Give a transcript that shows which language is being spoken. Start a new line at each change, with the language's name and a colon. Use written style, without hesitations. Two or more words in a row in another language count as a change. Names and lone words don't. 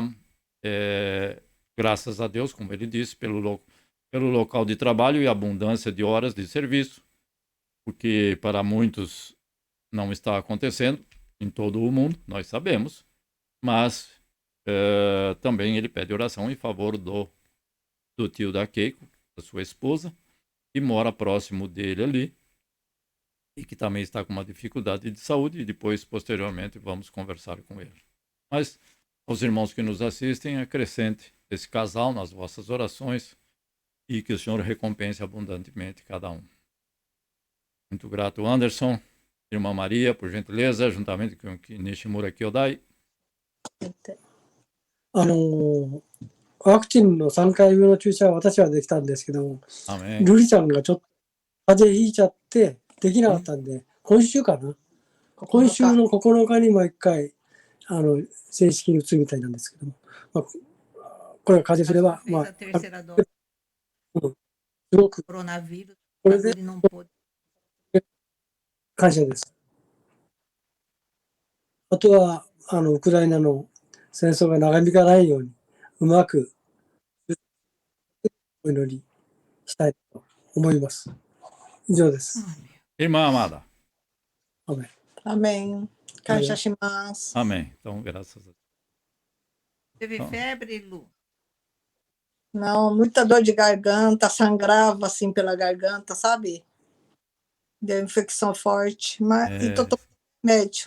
Portuguese: Graças a Deus, como ele disse, pelo local de trabalho e abundância de horas de serviço, porque para muitos não está acontecendo em todo o mundo, nós sabemos, mas também ele pede oração em favor do tio da Keiko, da sua esposa, que mora próximo dele ali, e que também está com uma dificuldade de saúde, e depois, posteriormente, vamos conversar com ele. Mas, aos irmãos que nos assistem, acrescente esse casal nas vossas orações e que o Senhor recompense abundantemente cada um. Muito grato, Anderson. Irmã Maria, por gentileza, juntamente com Nishimura Kyodai.
Japanese: ワクチンの3回目の注射は私はできたんですけども、
Portuguese: Amém.
Japanese: ルリちゃんがちょっと風邪ひいちゃってできなかったんで、今週かな。今週の9日にもう一回正式に打つみたいなんですけども、これが風邪すれば、
Portuguese: Fez a terceira dose
Japanese: すごく
Portuguese: do coronavírus,
Japanese: これ
Portuguese: mas
Japanese: で
Portuguese: ele não pôde.
Japanese: 感謝です。あとはウクライナの戦争が長引かないようにうまくお祈りしたいと思います。以上です。
Portuguese: Irmã amada.
Japanese: アメン。
Portuguese: Amém. Caixa shimasu. Amém. Então, graças a Deus. Teve Então. febre, Lu? Não, muita dor de garganta, sangrava assim pela garganta, sabe? Deu infecção forte, mas e tô tomando remédio.